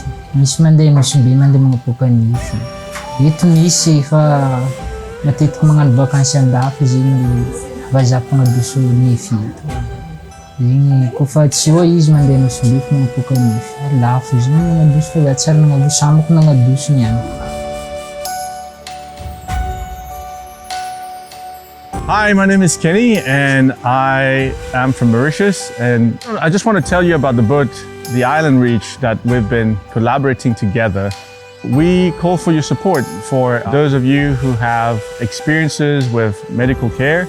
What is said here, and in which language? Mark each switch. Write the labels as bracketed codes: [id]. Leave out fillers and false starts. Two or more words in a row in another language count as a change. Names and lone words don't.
[mg] Misy mandeha Nosibe mandeha magnapoaka nify. Eto misy fa matetiky magnano vakansy andafy zegny vazaha magnadoso nify eto. Zegny kofa tsy hoe izy mandeha Nosibe fa magnapoaka nify. Lafo zegny magnadoso fa za tsara nagnadoso amako nagnadoso niany. [en] Hi, my name is Kenny and I am from Mauritius, and I just want to tell you about the boat, the Island Reach, that we've been collaborating together. We call for your support for those of you who have experiences with medical care.